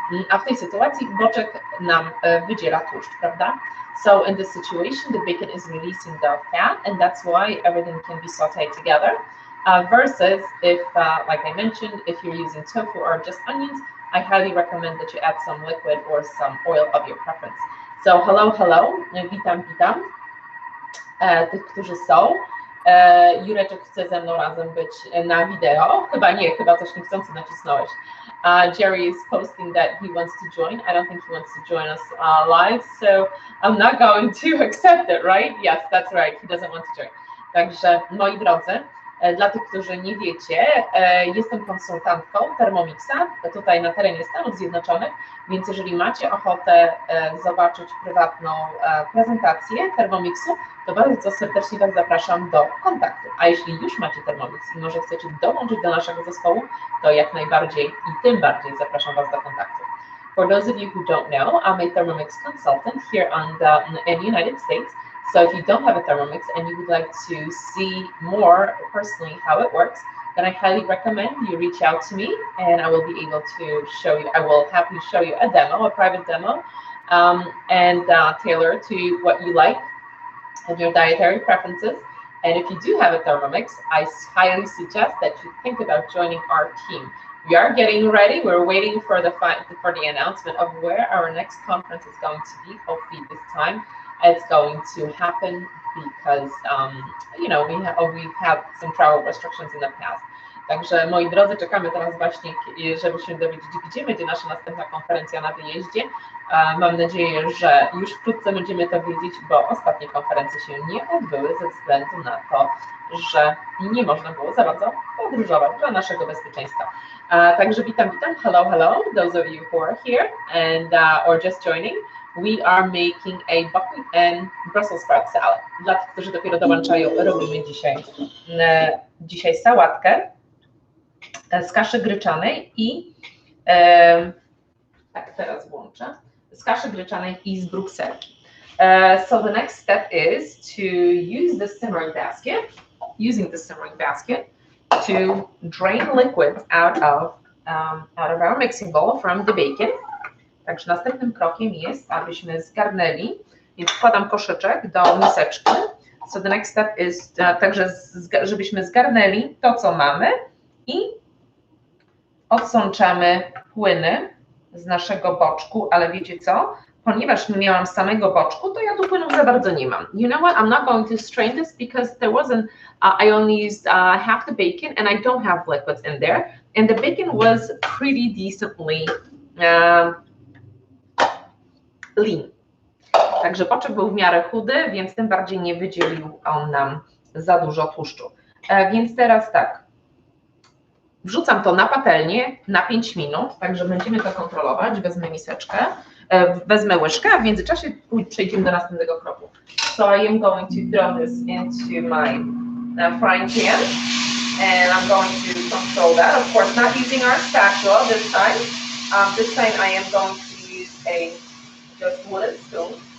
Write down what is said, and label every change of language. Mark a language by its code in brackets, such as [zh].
[pl] A w tej sytuacji boczek nam wydziela tłuszcz, prawda? [en] So in this situation, the bacon is releasing the fat, and that's why everything can be sauteed together. Versus if, like I mentioned, if you're using tofu or just onions, I highly recommend that you add some liquid or some oil of your preference. So hello, [pl] witam tych, którzy są. Jureczek chce ze mną razem być na wideo. Chyba nie, chyba coś niechcący nacisnąłeś. [en] Jerry is posting that he wants to join. I don't think he wants to join us live, so I'm not going to accept it, right? Yes, that's right, he doesn't want to join. [pl] Także moi drodzy, dla tych, którzy nie wiecie, jestem konsultantką Thermomixa tutaj na terenie Stanów Zjednoczonych, więc jeżeli macie ochotę zobaczyć prywatną prezentację Thermomixu, to bardzo serdecznie Was zapraszam do kontaktu. A jeśli już macie Thermomix i może chcecie dołączyć do naszego zespołu, to jak najbardziej i tym bardziej zapraszam Was do kontaktu. [en] For those of you who don't know, I'm a Thermomix consultant here in the United States. So if you don't have a Thermomix and you would like to see more personally how it works, then I highly recommend you reach out to me and I will be able to show you, I will happily show you a demo, a private demo, and tailor to what you like and your dietary preferences. And if you do have a Thermomix, I highly suggest that you think about joining our team. We are getting ready. We're waiting for the announcement of where our next conference is going to be. Hopefully this time it's going to happen because you know, we've had some travel restrictions in the past. [pl] Także moi drodzy, czekamy teraz właśnie, żeby się dowiedzieć, gdzie będzie nasza następna konferencja na wyjeździe. Mam nadzieję, że już wkrótce będziemy to wiedzieć, bo ostatnie konferencje się nie odbyły ze względu na to, że nie można było za bardzo podróżować dla naszego bezpieczeństwa. Także witam. [en] Hello, those of you who are here and or just joining. We are making a buckwheat and Brussels sprout salad. [pl] Dla tych, którzy dopiero dołączają, robimy dzisiaj sałatkę z kaszy gryczanej i tak, teraz włączę, z kaszy gryczanej i z brukselki. [en] So the next step is to use the simmering basket, to drain liquid out of our mixing bowl from the bacon. [pl] Także następnym krokiem jest, abyśmy zgarnęli, więc wkładam koszyczek do miseczki. [en] So the next step is, [pl] także żebyśmy zgarnęli to, co mamy i odsączamy płyny z naszego boczku, ale wiecie co? Ponieważ nie miałam samego boczku, to ja tu płynów za bardzo nie mam. [en] You know what? I'm not going to strain this because there wasn't, I only used half the bacon and I don't have liquids in there. And the bacon was pretty decently lean. [pl] Także boczek był w miarę chudy, więc tym bardziej nie wydzielił on nam za dużo tłuszczu. Więc teraz tak, Wrzucam to na patelnię na 5 minut, także będziemy to kontrolować. Wezmę miseczkę, wezmę łyżkę, a w międzyczasie przejdziemy do następnego kroku. [en] So I am going to throw this into my frying pan, and I'm going to control that. Of course, not using our spatula this time. This time I am going to use a just wooden spoon.